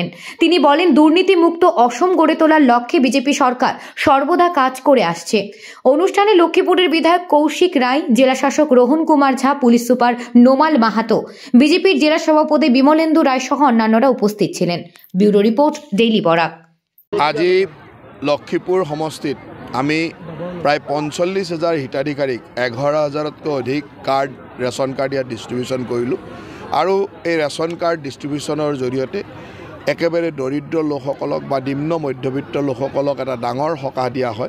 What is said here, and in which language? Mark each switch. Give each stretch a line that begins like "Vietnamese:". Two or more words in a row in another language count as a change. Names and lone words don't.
Bangla: তিনি বলেন, দুর্নীতিমুক্ত অসম গড়ে তোলার লক্ষ্যে বিজেপি সরকার সর্বদা কাজ করে আসছে। অনুষ্ঠানে লক্ষ্মীপুরের বিধায়ক কৌশিক রায়, জেলা শাসক রোহন কুমার ঝা, পুলিশ সুপার নোমাল মাহাতো, বিজেপির জেলা সভাপতি বিমলেন্দু রায় সহ অন্যান্যরা উপস্থিত ছিলেন। ব্যুরো রিপোর্ট, ডেইলি বরাক।
Assamese: আজি লক্ষ্মীপুর সমষ্টিত আমি প্রায় ৪৫,০০০ হিতাধিকাৰীক ১১,০০০তকৈ অধিক কাৰ্ড ৰেচন কাৰ্ড ইয়াত ডিষ্ট্ৰিবিউশ্যন কৰিলোঁ। আৰু এই ৰেচন কাৰ্ড ডিষ্ট্ৰিবিউশ্যনৰ জৰিয়তে একেবাৰে দৰিদ্ৰ লোকসকলক বা নিম্ন মধ্যবিত্ত লোকসকলক এটা ডাঙৰ সকাহ দিয়া হয়।